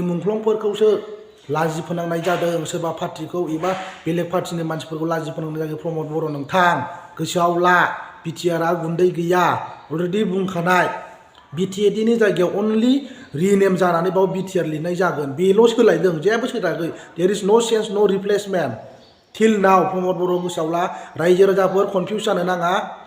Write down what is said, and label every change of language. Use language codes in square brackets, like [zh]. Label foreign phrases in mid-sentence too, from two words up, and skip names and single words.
[brx] मुंख्लंफोरखौसो लाजि फोनांनाय जादों सोरबा पार्टिखौ एबा बेलेग पार्टिनि मानसिफोरखौ लाजि फोनांनाय जादों प्रमद बर' नोंथां गोसोआव ला BTR आ गुन्दै गैया अलरेडि बुंखानाय BTD नि जायगायाव [en] only rename [brx] जानानै बाव BTR लिरनाय जागोन बेल' सोलायदों जेबो सोलायाखै [en] there is no change no replacement till now [brx] प्रमद बर' गोसोआव ला रायजो राजाफोर कनफिउस जानो नाङा